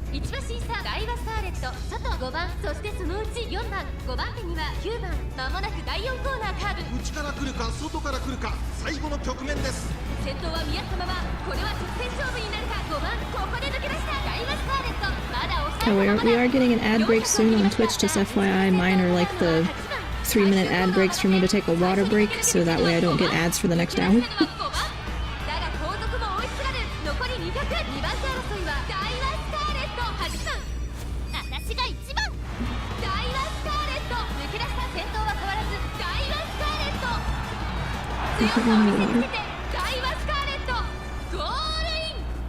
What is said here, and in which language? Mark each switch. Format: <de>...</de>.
<ja>1馬身差ダイワスターレット、外5番、そしてそのうち4番、5番手には9番。まもなく第4コーナーカーブ。内から来るか外から来るか、最後の局面です。先頭は見合ったまま、これは直線勝負になるか。5番、ここで抜け出したダイワスターレット、まだ抑</ja> <en>Oh,</en> <ja>えたまま</ja> <en>we are getting an ad break soon on Twitch, just FYI. Mine are like the 3-minute ad breaks for me to take a water break, so that way I don't get ads for the next hour.</en> <ja>だが後続も追いすがる。残り200、2番手争いはダイワスターレット、8番、私が1番。ダイワスターレット、抜け出した先頭は変わらずダイワスターレット、強さを見せつけてダイワスターレットゴールイン。</ja>